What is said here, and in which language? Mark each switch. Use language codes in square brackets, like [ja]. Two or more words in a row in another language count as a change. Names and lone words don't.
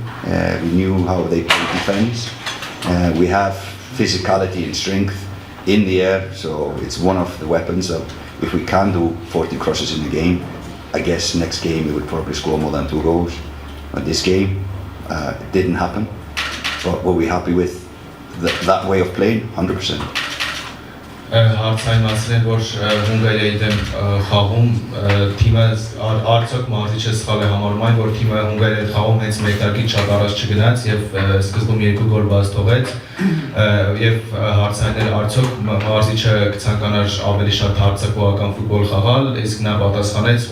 [en] We knew how they play defense. We have physicality and strength in the air, so it's one of the weapons. So if we can do 40 crosses in a game, I guess next game we would probably score more than 2 goals. But this game, it didn't happen. But were we happy with that way of playing? 100%. [hy] Հարցային մասին է, որ Հունգարիայի դեմ խաղում թիմը արդյոք մարզիչը սխալ է համարում այն, որ թիմը Հունգարիայի հետ խաղում հենց մեկտարկից շատ առաջ չգնաց եւ սկզբում 2 գոլ բաց թողեց եւ հարցային էր արդյոք մարզիչը կցանկանար ավելի շատ հարձակողական ֆուտբոլ խաղալ, իսկ նա պատասխանեց,